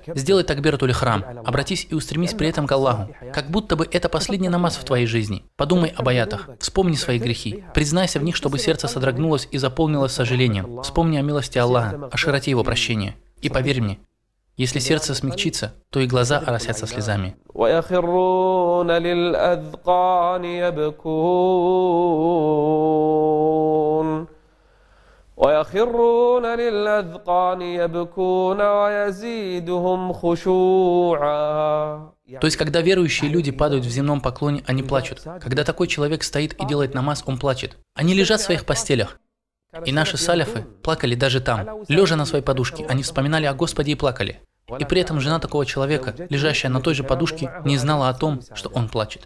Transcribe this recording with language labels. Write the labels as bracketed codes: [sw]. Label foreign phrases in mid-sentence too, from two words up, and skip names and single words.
[ru] Сделай [ar] تكبيرة الإحرام. [ru] Обратись и устремись при этом к Аллаху. Как будто бы это последний намаз в твоей жизни. Подумай об аятах. Вспомни свои грехи. Признайся в них, чтобы сердце содрогнулось и заполнилось сожалением. Вспомни о милости Аллаха, о широте Его прощения. И поверь мне, если сердце смягчится, то и глаза оросятся слезами. [ar] ويخرون للأذقان يبكون ويزيدهم خشوعا. [ru] То есть, когда верующие люди падают в земном поклоне, они плачут. Когда такой человек стоит и делает намаз, он плачет. Они лежат в своих постелях. И наши саляфы плакали даже там. Лежа на своей подушке, они вспоминали о Господе и плакали. И при этом жена такого человека, лежащая на той же подушке, не знала о том, что он плачет.